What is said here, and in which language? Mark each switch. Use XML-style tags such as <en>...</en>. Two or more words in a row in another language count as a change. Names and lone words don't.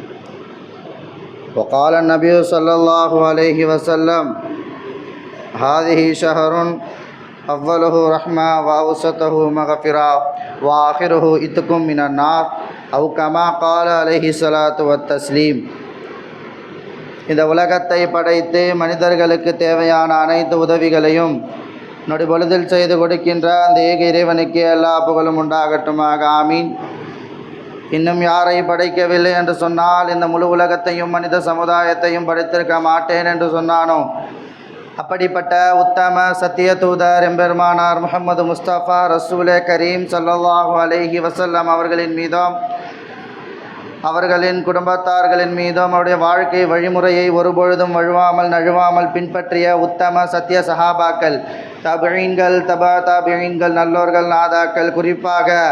<ar>وقال النبي صلى الله عليه وسلم: هذه شهر أوله رحمة وأوسطه مغفرة وآخره إتق من النار أو كما قال عليه الصلاة والتسليم.</ar> <ta>இந்த உலகத்தை படைத்து மனிதர்களுக்கு தேவையான அனைத்து உதவிகளையும் நொடிபொழுதில் செய்து கொடுக்கின்ற அந்த ஏக இறைவனுக்கு எல்லா புகழும் உண்டாகட்டுமாக. ஆமீன். இன்னும் யாரை படைக்கவில்லை என்று சொன்னால் இந்த முழு உலகத்தையும் மனித சமுதாயத்தையும் படைத்திருக்க மாட்டேன் என்று சொன்னானோ அப்படிப்பட்ட உத்தம சத்திய தூதர் எம்பெருமானார் முஹம்மது முஸ்தபா ரசூலே கரீம்</ta> <ar>صلى الله عليه وسلم</ar> <ta>அவர்களின் மீதும் அவர்களின் குடும்பத்தார்களின் மீதும் அவருடைய வாழ்க்கை வழிமுறையை ஒருபொழுதும் வழுவாமல் நழுவாமல் பின்பற்றிய உத்தம சத்திய சஹாபாக்கள், தபீன்கள், தபீன்கள், நல்லோர்கள், நாதாக்கள், குறிப்பாக</ta>